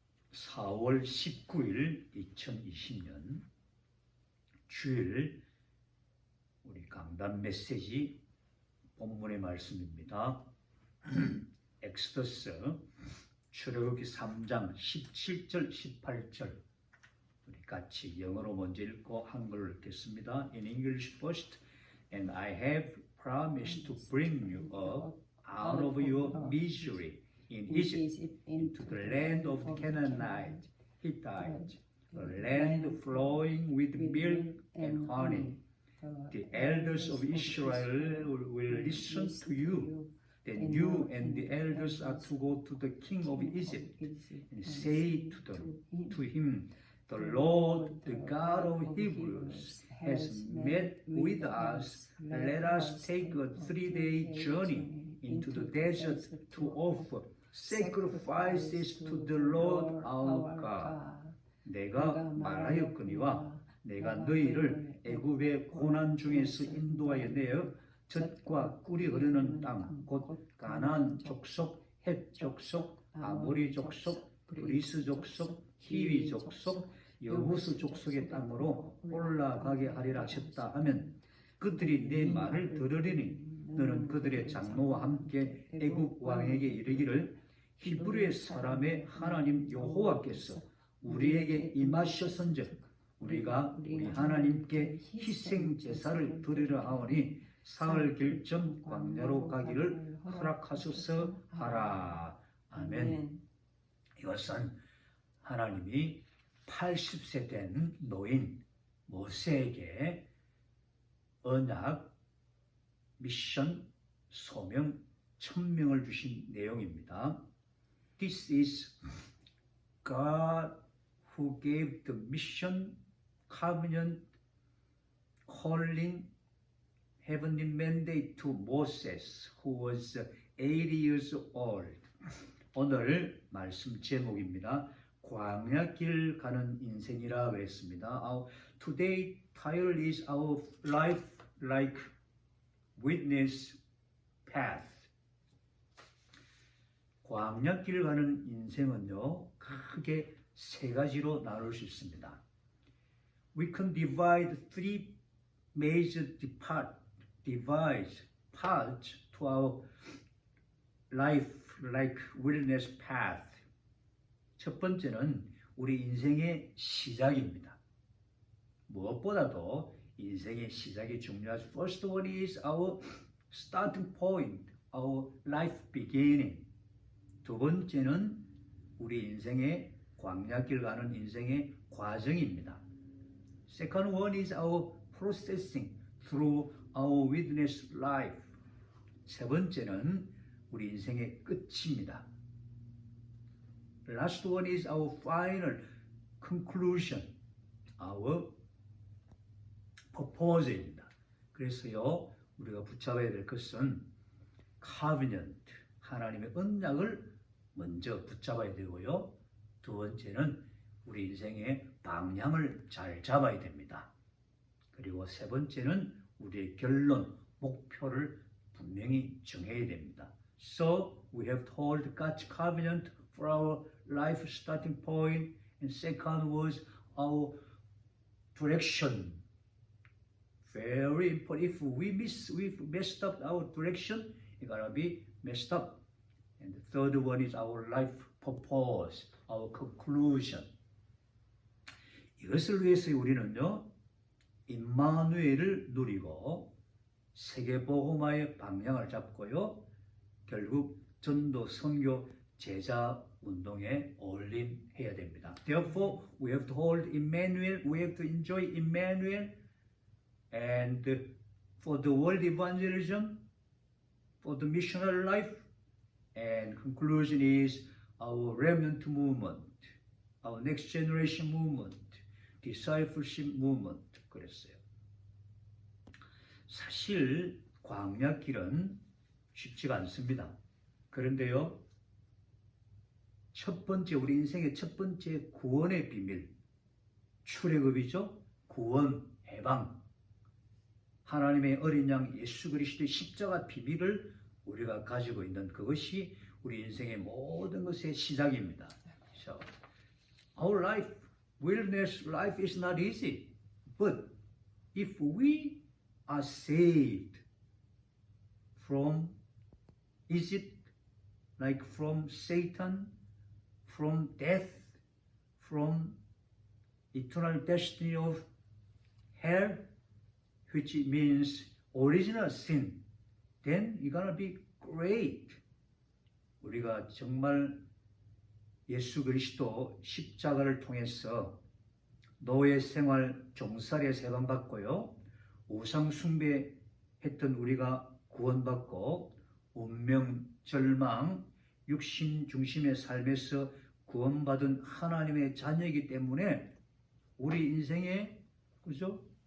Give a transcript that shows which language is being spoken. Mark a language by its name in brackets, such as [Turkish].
[Korean] 4월 19일 2020년 주일 우리 강단 메시지 본문의 말씀입니다. 엑스더스 출애굽기 3장 17절 18절 우리 같이 영어로 먼저 읽고 한글로 읽겠습니다. [English] In English first. And I have promised to bring you up out of your misery in Egypt into the land of Canaanite, Hittite, the land flowing with milk and honey. The elders of Israel will listen to you. Then you and the elders are to go to the king of Egypt and say to him, the Lord, the God of Hebrews, has met with us. Let us take a 3-day journey into the desert to offer sacrifices to the Lord our God. [Korean] 내가 말하였거니와 내가 너희를 애굽의 고난 중에서 인도하여 내어 젖과 꿀이 흐르는 땅, 곧 가나안 족속, 헷 족속, 아모리 족속, 브리스 족속, 히위 족속, 여부스 족속의 땅으로 올라가게 하리라 하셨다 하면 그들이 내 말을 들으리니 너는 그들의 장로와 함께 애굽 왕에게 이르기를 히브리의 사람의 하나님 여호와께서 우리에게 임하셨은즉 우리가 우리 하나님께 희생 제사를 드리려 하오니 사흘 길쯤 광야로 가기를 허락하소서 하라. 아멘. 이것은 하나님이 80세 된 노인 모세에게 언약, 미션, 소명, 천명을 주신 내용입니다. [English] This is God who gave the mission, covenant, calling, heavenly mandate to Moses, who was 80 years old. [Korean] 오늘 말씀 제목입니다. 광야길 가는 인생이라 그랬습니다. [English] Today title is Our Life Like Witness Path. [Korean] 광야길 가는 인생은요, 크게 세 가지로 나눌 수 있습니다. [English] We can divide three major parts to our life like wilderness path. [Korean] 첫 번째는 우리 인생의 시작입니다. 무엇보다도 인생의 시작이 중요하죠. [English] First one is our starting point, our life beginning. [Korean] 두 번째는 우리 인생의 광야길 가는 인생의 과정입니다. [English] Second one is our processing through our wilderness life. [Korean] 세 번째는 우리 인생의 끝입니다. [English] Last one is our final conclusion, our purpose [Korean] 입니다. 그래서요, 우리가 붙잡아야 될 것은 covenant, 하나님의 언약을 먼저 붙잡아야 되고요. 두 번째는 우리 인생의 방향을 잘 잡아야 됩니다. 그리고 세 번째는 우리의 결론, 목표를 분명히 정해야 됩니다. [English] So we have to hold God's covenant for our life starting point, and second was our direction. Very important. If we've messed up our direction, it's gonna be messed up. And the third one is our life purpose, our conclusion. [Korean] 이것을 위해서 우리는요, 임마누엘을 누리고 세계복음화의 방향을 잡고요, 결국 전도, 선교, 제자 운동에 올인해야 됩니다. [English] Therefore, we have to hold Emmanuel, we have to enjoy Emmanuel, and for the world evangelism, for the missionary life, and conclusion is our remnant movement, our next generation movement, discipleship movement. [Korean] 그랬어요. 사실 광야길은 쉽지가 않습니다. 그런데요, 첫 번째, 우리 인생의 첫 번째 구원의 비밀, 출애굽이죠. 구원, 해방. 하나님의 어린 양 예수 그리스도의 십자가 비밀을 우리가 가지고 있는 그것이 우리 인생의 모든 것의 시작입니다. So, [English] our life, wilderness life is not easy. But if we are saved from Egypt, like from Satan, from death, from eternal destiny of hell, which means original sin, then you're gonna be great. [Korean] 우리가 정말 예수 그리스도 십자가를 통해서 노예 생활 종살이에 세방받고요, 우상 숭배했던 우리가 구원받고 운명, 절망, 육신 중심의 삶에서 구원받은 하나님의 자녀이기 때문에 우리 인생에, 그죠?